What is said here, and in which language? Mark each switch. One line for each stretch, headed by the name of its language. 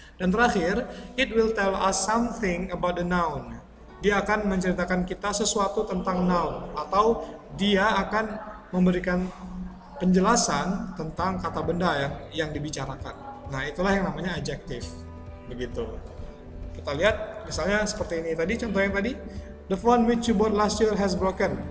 Indonesian: Dan terakhir,
English: it will tell us something about the noun.
Indonesian: Dia akan menceritakan kita sesuatu tentang noun, atau dia akan memberikan penjelasan tentang kata benda yang dibicarakan. Nah, itulah yang namanya adjective. Begitu. Kita lihat misalnya seperti ini tadi, contoh yang tadi,
English: The phone which you bought last year has broken.